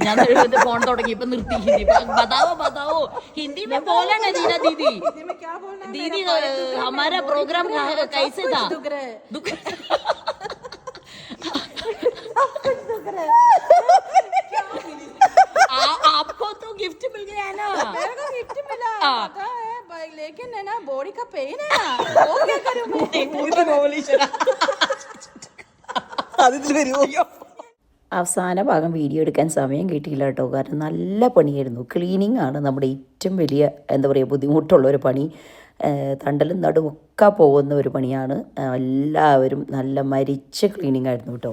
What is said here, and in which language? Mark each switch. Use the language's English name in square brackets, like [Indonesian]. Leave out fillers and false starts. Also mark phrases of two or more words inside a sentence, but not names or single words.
[Malayalam] ഞാൻ ഫോൺ തുടങ്ങി ഇപ്പൊ നിർത്തി. ഹിന്ദി [Hindi] बताओ हिंदी में बोला ना दीदी. दीदी हमारा प्रोग्राम कैसे था? आपको तो गिफ्ट मिल गया है ना? मेरे को गिफ्ट मिला पता है, लेकिन है ना बॉडी का पेन है ना, वो क्या करूं मैं? [Malayalam] അതിൽ വരുമോ? അവസാന ഭാഗം വീഡിയോ എടുക്കാൻ സമയം കിട്ടിയില്ല കേട്ടോ. കാരണം നല്ല പണിയായിരുന്നു. ക്ലീനിങ് ആണ് നമ്മുടെ ഏറ്റവും വലിയ എന്താ പറയുക ബുദ്ധിമുട്ടുള്ള ഒരു പണി. തണ്ടലും നടുവൊക്കെ പോകുന്ന ഒരു പണിയാണ്. എല്ലാവരും നല്ല മരിച്ച ക്ലീനിങ് ആയിരുന്നു കേട്ടോ.